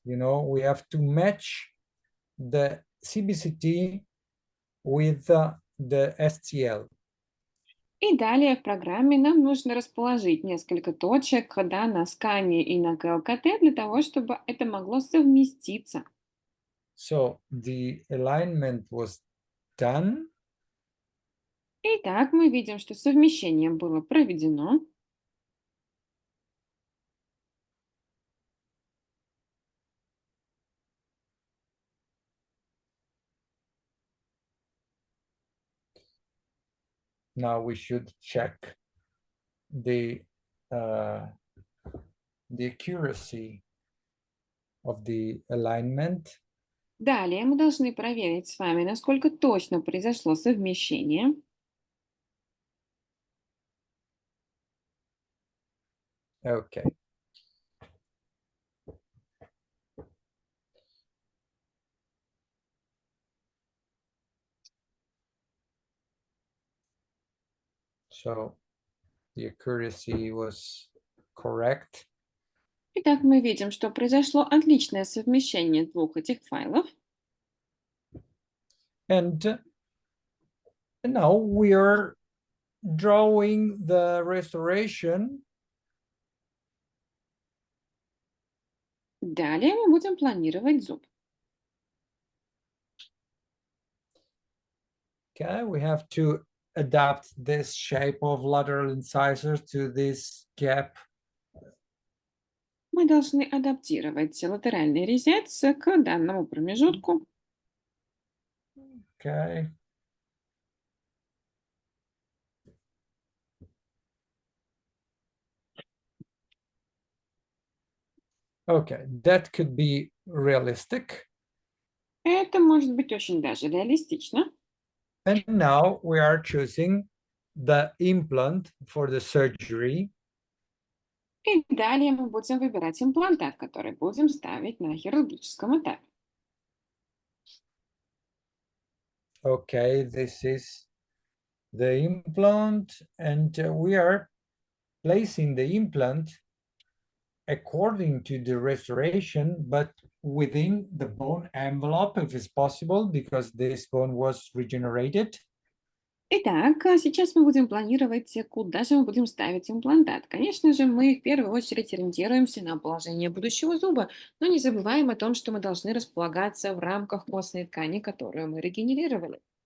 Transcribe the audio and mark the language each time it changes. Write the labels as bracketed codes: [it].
[en] You know, we have to match the CBCT with the STL. [ru] И далее в программе нам нужно расположить несколько точек, да, на скане и на КЛКТ для того, чтобы это могло совместиться. [en] So the alignment was done. [ru] Итак, мы видим, что совмещение было проведено. [en] Now we should check the uh, the accuracy of the alignment. [ru] Далее мы должны проверить с вами, насколько точно произошло совмещение. [en] Okay. So the accuracy was correct. [ru] Итак, мы видим, что произошло отличное совмещение двух этих файлов. [en] And now we are drawing the restoration. [ru] Далее мы будем планировать зуб. [en] Okay, we have to adapt this shape of lateral incisors to this gap. [ru] Мы должны адаптировать латеральный резец к данному промежутку. [en] Okay. Okay, that could be realistic. [ru] Это может быть очень даже реалистично. [en] And now we are choosing the implant for the surgery. [ru] И далее мы будем выбирать имплантат, который будем ставить на хирургическом этапе. [en] Okay, this is the implant, and we are placing the implant according to the restoration, but within the bone envelope, if it's possible, because this bone was regenerated. [ru] Итак, сейчас мы будем планировать, куда же мы будем ставить имплантат. Конечно же, мы в первую очередь ориентируемся на положение будущего зуба, но не забываем о том, что мы должны располагаться в рамках костной ткани, которую мы регенерировали.